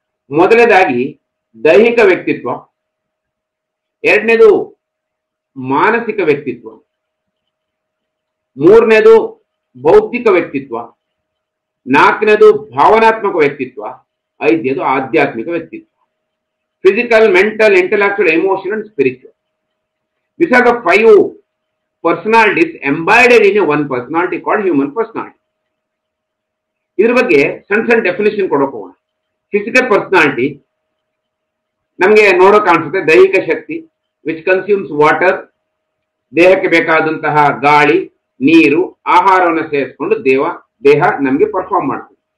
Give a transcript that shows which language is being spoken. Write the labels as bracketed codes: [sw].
[kn] ಮೊದಲನೇದಾಗಿ ದೈಹಿಕ ವ್ಯಕ್ತಿತ್ವ, ಎರಡನೇದು ಮಾನಸಿಕ ವ್ಯಕ್ತಿತ್ವ, ಮೂರನೇದು ಬೌದ್ಧಿಕ ವ್ಯಕ್ತಿತ್ವ, ನಾಲ್ಕನೇದು ಭಾವನಾತ್ಮಕ ವ್ಯಕ್ತಿತ್ವ, ಐದನೇದು ಆಧ್ಯಾತ್ಮಿಕ ವ್ಯಕ್ತಿತ್ವ. [en] Physical, mental, intellectual, emotional and spiritual. These are the 5 personalities embodied in one personality called human personality. [kn] ಇದ್ರ ಬಗ್ಗೆ ಸಣ್ಣ ಡೆಫಿನೇಷನ್ ಕೊಡೋಕೆ ಹೋಗೋಣ. ಫಿಸಿಕಲ್ ಪರ್ಸನಾಲಿಟಿ ನಮಗೆ ನೋಡೋಕೆ ಕಾಣಿಸುತ್ತೆ ದೈಹಿಕ ಶಕ್ತಿ, [en] which consumes water, [kn] ದೇಹಕ್ಕೆ ಬೇಕಾದಂತಹ ಗಾಳಿ, ನೀರು, ಆಹಾರವನ್ನು ಸೇರಿಸಿಕೊಂಡು ದೇಹ ನಮಗೆ ಪರ್ಫಾರ್ಮ್ ಮಾಡ್ತದೆ.